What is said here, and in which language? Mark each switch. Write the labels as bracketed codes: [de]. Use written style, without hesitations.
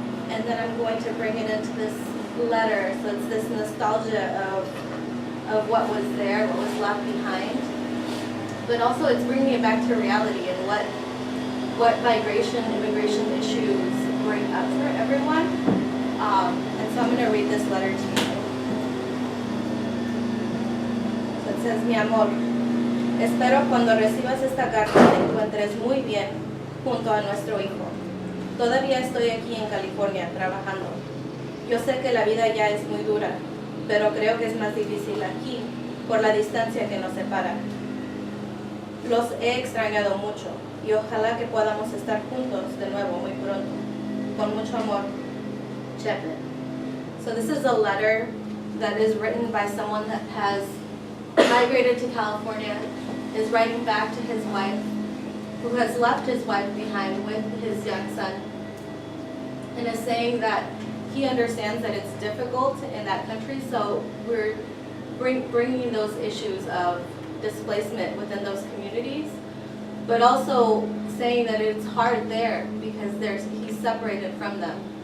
[en] And then I'm going to bring it into this letter, so it's this nostalgia of what was there, what was left behind. But also it's bringing it back to reality and what migration, immigration issues bring up for everyone. And so I'm going to read this letter to you. So it says, [es] mi amor, espero cuando recibas esta carta te encuentres muy bien junto a nuestro hijo. Todavía estoy aquí en California trabajando. Yo sé que la vida ya es muy dura, pero creo que es más difícil aquí por la distancia que nos separa. Los he extrañado mucho y ojalá que podamos estar juntos de nuevo muy pronto. Con mucho amor, Chepe. [en] So this is a letter that is written by someone that has migrated to California, is writing back to his wife, who has left his wife behind with his young son, and is saying that he understands that it's difficult in that country, so we're bringing those issues of displacement within those communities, but also saying that it's hard there because he's separated from them.